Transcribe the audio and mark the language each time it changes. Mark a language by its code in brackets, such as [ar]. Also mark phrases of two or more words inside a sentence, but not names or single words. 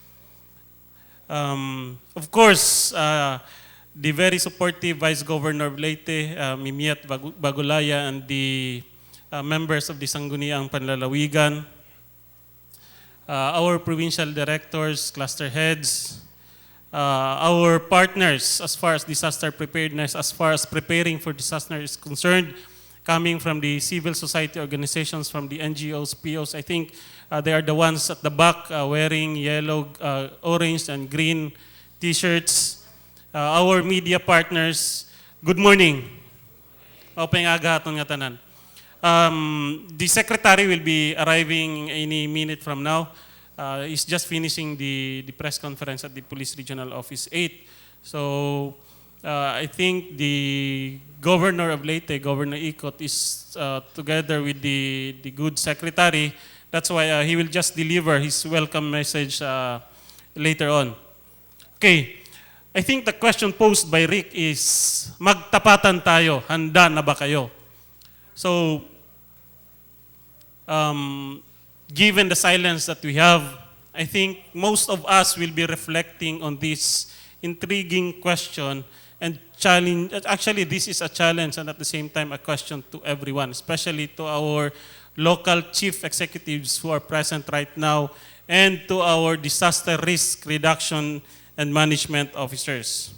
[en] Of course, the very supportive Vice Governor of Leyte, Mimiat Bagulaya, and the members of the Sangguniang Panlalawigan, our provincial directors, cluster heads, our partners as far as disaster preparedness, as far as preparing for disaster is concerned, coming from the civil society organizations, from the NGOs, POs. I think they are the ones at the back wearing yellow, orange, and green t-shirts. Our media partners, good morning. [war] Open aga aton nga tanan. [en] The secretary will be arriving any minute from now. He's just finishing the press conference at the Police Regional Office 8. So I think the governor of Leyte, Governor Ikot, is together with the good secretary. That's why he will just deliver his welcome message later on. Okay. I think the question posed by Rick is, [tl] magtapatan tayo, handa na ba kayo? [en] So, given the silence that we have, I think most of us will be reflecting on this intriguing question and challenge. Actually, this is a challenge and at the same time a question to everyone, especially to our local chief executives who are present right now and to our disaster risk reduction and management officers.